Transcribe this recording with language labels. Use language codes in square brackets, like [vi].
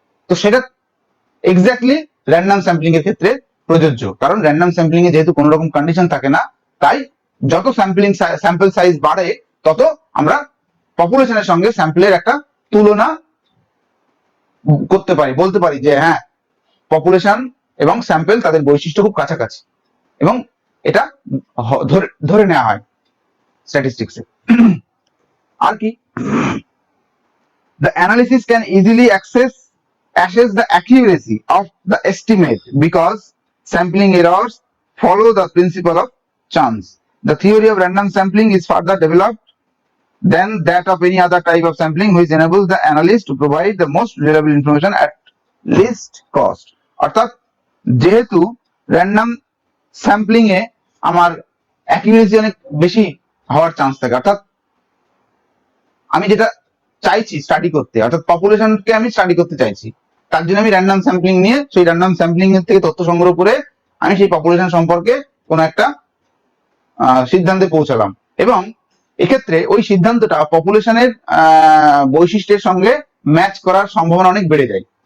[bn] তো সেটা exactly random sampling এর ক্ষেত্রে প্রযোজ্য, কারণ র্যান্ডম স্যাম্পলিং এ যেহেতু কোনো রকম কন্ডিশন থাকে না, তাই যত স্যাম্পল সাইজ বাড়ে তত আমরা পপুলেশনের সঙ্গে স্যাম্পলের একটা তুলনা করতে পারি, বলতে পারি যে হ্যাঁ পপুলেশন এবং স্যাম্পল তাদের বৈশিষ্ট্য খুব কাছাকাছি, এবং এটা ধরে ধরে নেওয়া হয় স্ট্যাটিস্টিক্সে। আর কি, [en] the analysis can easily assess the accuracy of the estimate because sampling errors follow the principle of chance. The theory of random sampling is further developed than that of any other type of sampling, which enables the analyst to provide the most reliable information at least cost. [bn] অর্থাৎ যেহেতু random sampling এ আমার accuracy অনেক বেশি হওয়ার chance থাকে, অর্থাৎ আমি যেটা চাইছি স্টাডি করতে, অর্থাৎ পপুলেশনকে আমি স্টাডি করতে চাইছি, তার জন্য আমি র্যান্ডম স্যাম্পলিং নিয়ে সেই র্যান্ডম স্যাম্পলিং এর থেকে তথ্য সংগ্রহ করে আমি সেই পপুলেশন সম্পর্কে কোনো একটা সিদ্ধান্তে পৌঁছালাম, এবং এক্ষেত্রে ওই সিদ্ধান্তটা পপুলেশনের বৈশিষ্ট্যের সঙ্গে ম্যাচ করার সম্ভাবনা অনেক বেড়ে যায়।